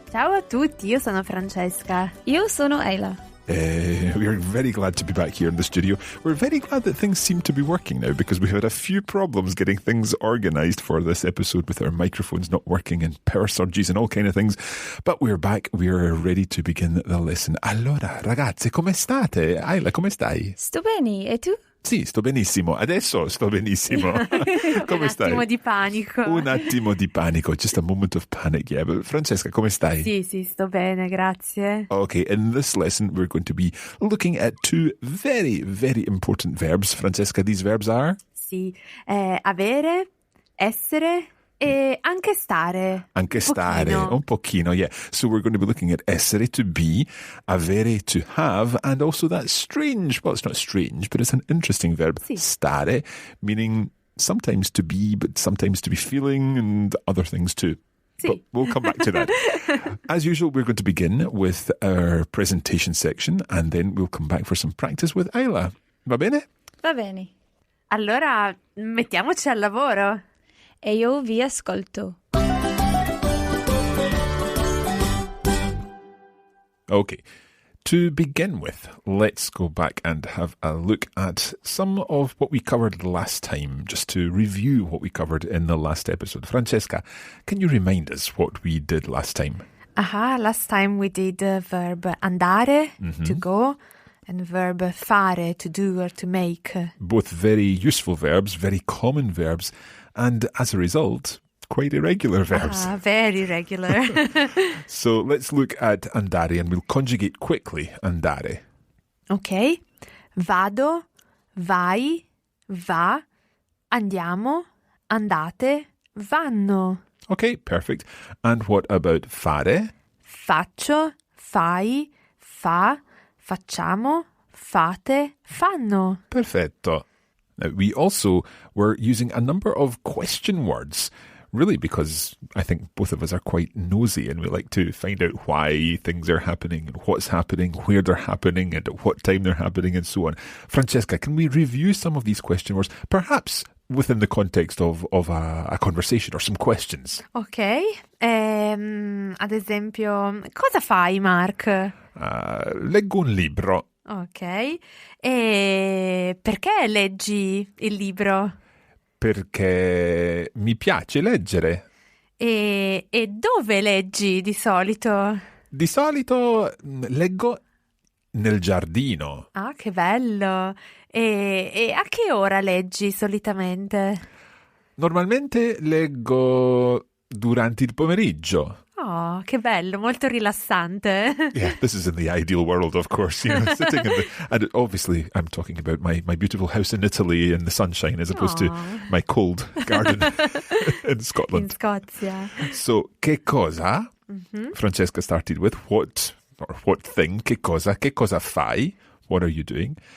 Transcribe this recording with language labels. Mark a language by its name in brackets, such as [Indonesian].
[Italian] Ciao a tutti, io sono Francesca. Io sono Isla. [English] We are very glad to be back here in the studio. We're very glad that things seem to be working now because we had a few problems getting things organised for this episode with our microphones not working and power surges and all kind of things. But we're back. We're ready to begin the lesson. [Italian] Allora, ragazze, come state? Isla, come stai? Sto bene, e tu? Sì, sto benissimo. Adesso sto benissimo. Come stai? Un attimo di panico. Un attimo di panico. [English] Just a moment of panic, yeah. [Italian] But Francesca, come stai? Sì, sto bene, grazie. [English] Okay, in this lesson we're going to be looking at two very, very important verbs. Francesca, these verbs are? [Italian] Sì, avere, essere e anche stare. Anche stare, un pochino, yeah. [English] So we're going to be looking at essere, to be, avere, to have, and also that strange, well, it's not strange, but it's an interesting verb, [Italian] sì. [English] Stare, meaning sometimes to be, but sometimes to be feeling, and other things too. [Italian] Sì. [English] But we'll come back to that. As usual, we're going to begin with our presentation section, and then we'll come back for some practice with Isla. [Italian] Va bene? Va bene. Allora, mettiamoci al lavoro. E io vi ascolto. [English] Okay. To begin with, let's go back and have a look at some of what we covered last time, just to review what we covered in the last episode. Francesca, can you remind us what we did last time? Last time we did verb andare, to go, and verb fare, to do or to make. Both very useful verbs, very common verbs, and as a result, quite irregular verbs. Very regular. So let's look at andare and we'll conjugate quickly andare. Ok. [Italian] Vado, vai, va, andiamo, andate, vanno. [English] Okay, perfect. And what about fare? [Italian] Faccio, fai, fa, facciamo, fate, fanno. Perfetto. [English] Now, we also were using a number of question words, really because I think both of us are quite nosy and we like to find out why things are happening and what's happening, where they're happening and at what time they're happening and so on. Francesca, can we review some of these question words, perhaps within the context of a conversation or some questions? Ok. [Italian] Ad esempio, cosa fai, Mark? Leggo un libro. Ok. E perché leggi il libro? Perché mi piace leggere. E dove leggi di solito? Di solito leggo nel giardino. Ah, che bello! E a che ora leggi solitamente? Normalmente leggo durante il pomeriggio. Oh, che bello, molto rilassante. [English] Yeah, this is in the ideal world, of course. You know, sitting in and obviously I'm talking about my beautiful house in Italy in the sunshine as opposed to my cold garden in Scotland. [Italian] In Scozia. [English] So, che cosa? Francesca started with what thing, [Italian] che cosa fai? [English] What are you doing?